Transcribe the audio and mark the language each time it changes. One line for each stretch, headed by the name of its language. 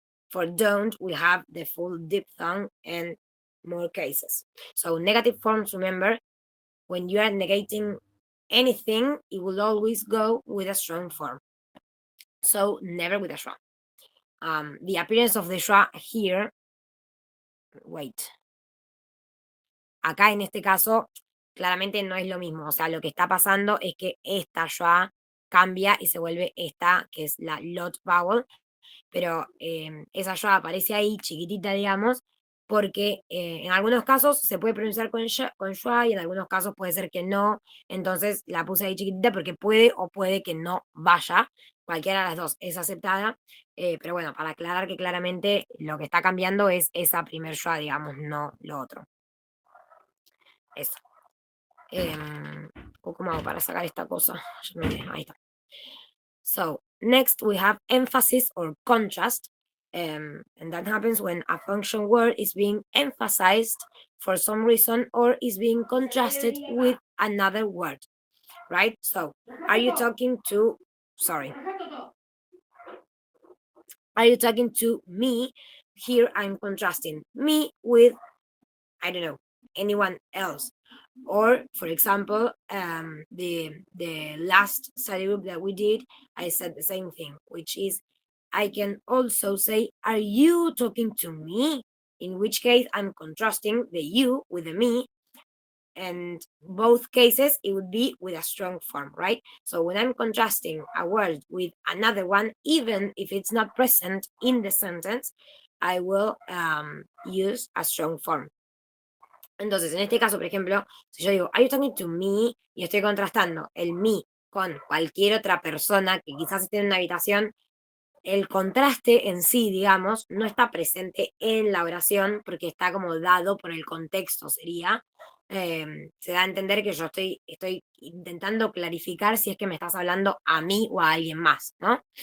English: For don't, we have the full diphthong and more cases. So negative forms, remember, when you are negating anything, it will always go with a strong form. So never with a schwa. The appearance of the schwa here, wait.
Spanish: Acá en este caso, claramente no es lo mismo. O sea, lo que está pasando es que esta schwa cambia y se vuelve esta, que es la lot vowel, pero esa schwa aparece ahí chiquitita, digamos, porque en algunos casos se puede pronunciar con schwa y en algunos casos puede ser que no. Entonces la puse ahí chiquitita porque puede o puede que no vaya. Cualquiera de las dos es aceptada. Pero bueno, para aclarar que claramente lo que está cambiando es esa primer schwa, digamos, no lo otro. Eso. ¿Cómo hago para sacar esta cosa? Ahí está.
English: So next we have emphasis or contrast. And that happens when a function word is being emphasized for some reason or is being contrasted with another word, right? So are you talking to, sorry, are you talking to me? Here I'm contrasting me with, I don't know, anyone else. Or, for example, the last study group that we did, I said the same thing, which is I can also say, are you talking to me? In which case I'm contrasting the you with the me. And both cases, it would be with a strong form, right? So when I'm contrasting a word with another one, even if it's not present in the sentence, I will use a strong form.
Spanish: Entonces, en este caso, por ejemplo, si yo digo,
English: are you talking to me?
Spanish: Y estoy contrastando el me con cualquier otra persona que quizás esté en una habitación, el contraste en sí, digamos, no está presente en la oración porque está como dado por el contexto, sería. Se da a entender que yo estoy intentando clarificar si es que me estás hablando a mí o a alguien más, ¿no?